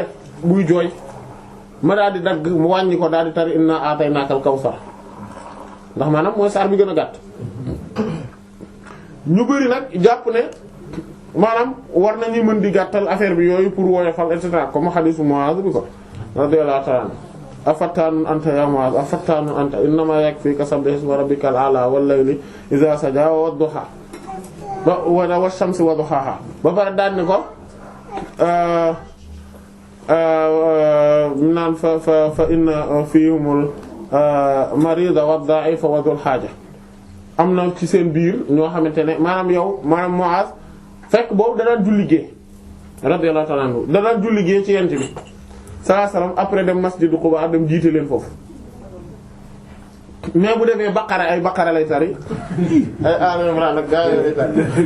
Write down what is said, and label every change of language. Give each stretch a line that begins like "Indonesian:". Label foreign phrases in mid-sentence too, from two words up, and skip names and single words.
Wolof: buy jooy ma daal di dagg mu wàññi ko daal di tari
Arabic: إنا أعطيناك الكوثر
Wolof: ndax maanaam mooy saar bi gën a gàtt ñu bari nag jàpp ne maanaam war nañu mën di gàttal affaire bi yooyu pour woyofal
French: et cetera comme
Wolof: hadiisu Muaz bi ko
Arabic: رضي الله تعالى أفتان أنت يا معاذ أفتان أنت إنما يكفيك سبح اسم ربك الأعلى والليل إذا سجى والضحى والشمس وضحاها
Wolof: ba pare daan ni ko naan
Arabic: فإن فيهم المريض والضعيف وذا الحاجة
Wolof: am na ci seen biir ñoo xamante ne maanaam Muaz fekk boobu da daan julli gée
Arabic: رضي الله تعالى عنه
Wolof: da daan julli gée ci yent bi
Arabic: صلى الله عليه وسلم
Wolof: après dem masjidu Quba dem jiite leen foofu mais bu defee baqara lay tari ay Al Imran ak gaa yi lay tari